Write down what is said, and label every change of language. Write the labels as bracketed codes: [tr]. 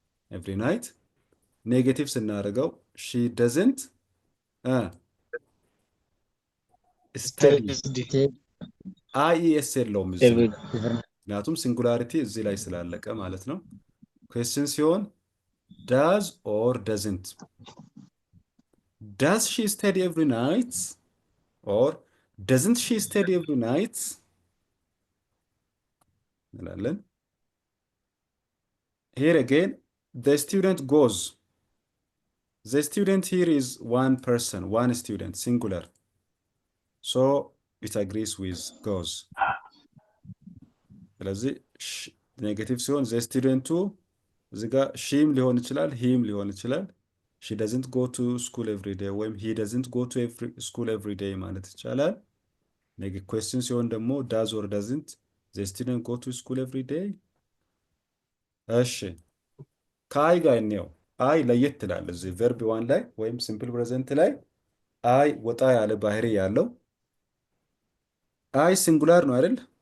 [en] ኤቭሪ ናይት [am] ኔጌቲቭ ስናደርገው [en] ሺ ደዝንት ስተዲ [am] አይኤስ የለውም እዚህ ምክንያቱም ሲንጉላሪቲ እዚህ ላይ ስላለቀ ማለት ነው። ኩዌስችን ሲሆን [en] ዳዝ ኦር ደዝንት ዳዝ ሺ ስተዲ ኤቭሪ ናይት ኦር doesn't she study every night [am] እንላለን። [en] Here again the student goes. The student here is one person, one student, singular, so it agrees with goes. [am] ስለዚህ ኔጌቲቭ ሲሆን the student እዚህ ጋር ሺም ሊሆን ይችላል ሂም ሊሆን ይችላል። [en] she doesn't go to school every day [am] ወይም [en] he doesn't go to school every day [am] ማለት ይቻላል። ኩዌስችን ሲሆን ደግሞ [en] ዳዝ ኦር ዳዝንት ዘ ስቱደንት ጎ ቱ ስኩል ኤቭሪ ዴይ። [am] እሺ ከአይ ጋር እንየው። አይ ለየት ትላል እዚህ ቨርብ ዋን ላይ ወይም ሲምፕል ፕሬዘንት ላይ አይ ወጣ ያለ ባህሪ ያለው። አይ ሲንጉላር ነው አይደል?